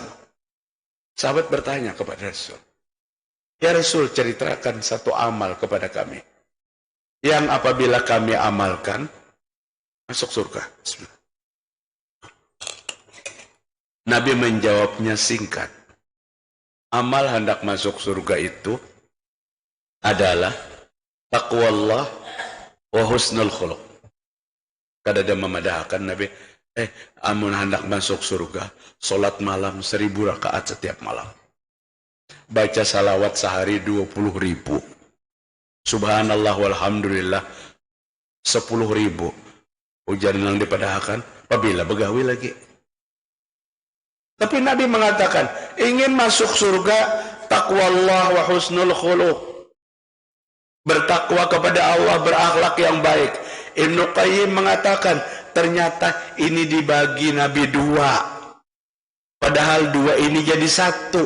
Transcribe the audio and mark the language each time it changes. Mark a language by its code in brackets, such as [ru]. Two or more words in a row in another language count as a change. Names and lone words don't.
[id] Sahabat bertanya kepada Rasul, ya Rasul, ceritakan satu amal kepada kami yang apabila kami amalkan masuk surga. Bismillah. Nabi menjawabnya singkat. Amal hendak masuk surga itu adalah [ar] تقوى الله وحسن الخلق. [bjn] Kada ada memadahkan [id] Nabi, amun hendak masuk surga, solat malam 1000 rakaat setiap malam. Baca salawat sehari 20.000. [ar] سبحان الله والحمد لله [id] 10.000. Hujan yang dipadahkan, apabila begawi lagi. Tapi Nabi mengatakan, ingin masuk surga, [ar] تقوى الله وحسن الخلق. [id] Bertakwa kepada Allah, berakhlak yang baik. Ibnu Qayyim mengatakan, ternyata ini dibagi Nabi dua. Padahal dua ini jadi satu.